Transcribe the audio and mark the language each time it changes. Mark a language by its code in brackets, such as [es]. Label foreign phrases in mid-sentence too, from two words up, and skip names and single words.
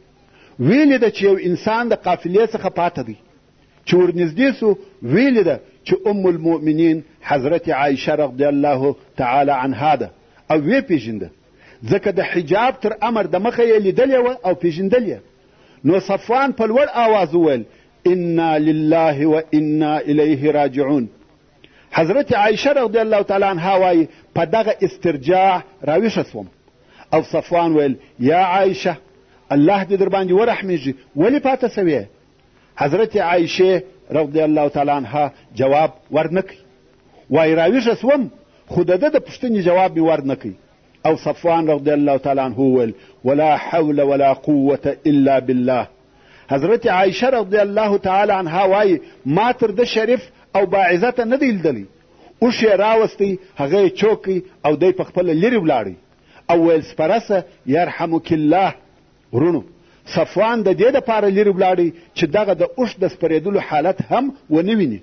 [ps] ویلې ده چې یو انسان د قافلې څخه پاته دی. چې ورنږدې سو ویلې ده چې [ar] ام المؤمنین [ps] حضرت عایشه [ar] رضی الله تعالی عنها [ps] ده او ویې پېژنده، ځکه د حجاب تر امر د مخه یې لیدلې وه او پېژندل یې. نو صفوان په لوړ آواز وویل [ar] انا لله و انا الیه راجعون. [ps] حضرت عایشه [ar] رضی الله تعالی عنها [ps] وایي په دغه استرجاع راویښه سوم او صفوان ویل یا عایشه الله دې در باندې ورحمېږي ولې پاته سوې؟ حضرت عایشه [ar] رضی الله تعالی عنها [ps] جواب ورنکړي. وایي راویښه سوم خو د ده د پوښتنې جواب مې ورنکړي. او صفوان [ar] رضی الله تعالی عنه [ps] ویل [ar] ولا حول ولا قوة الا بالله. [ps] حضرت عایشه [ar] رضی الله تعالی عنها [ps] وایي ما تر ده شریف او باعزته نه دی لیدلی. اوښ یې راوستی، هغه یې چوکی او دی په خپله لرې ولاړی او ویل سپرسه [ar] یرحمک الله. [ps] ورونو صفوان د دې دپاره لرې ولاړی چې دغه د اوښ د سپرېدلو حالت هم ونه ویني.